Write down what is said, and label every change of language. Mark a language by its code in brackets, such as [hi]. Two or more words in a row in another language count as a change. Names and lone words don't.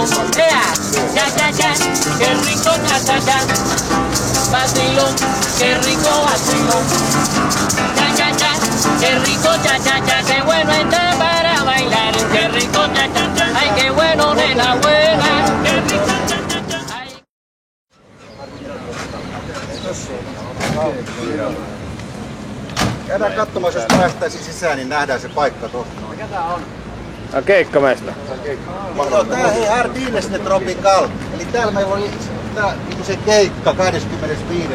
[es] Ya, ya, ya, qué rico, ya, ya, ya. Vacilón, qué rico vacilón. Ya, ya, ya, qué rico, ya, ya, ya. Qué bueno está para bailar. Qué rico, ya, ya, ya. Ay, qué bueno, nena buena. Qué rico, ya, ya, ya. Ay. [fi] Käydään katsomassa, jos päästäisiin sisään, niin nähdään se paikka tuossa. Ketä on? No keikkamesta. No, tää hei Hardines de Tropical. Eli täällä meillä oli niinku se keikka 25.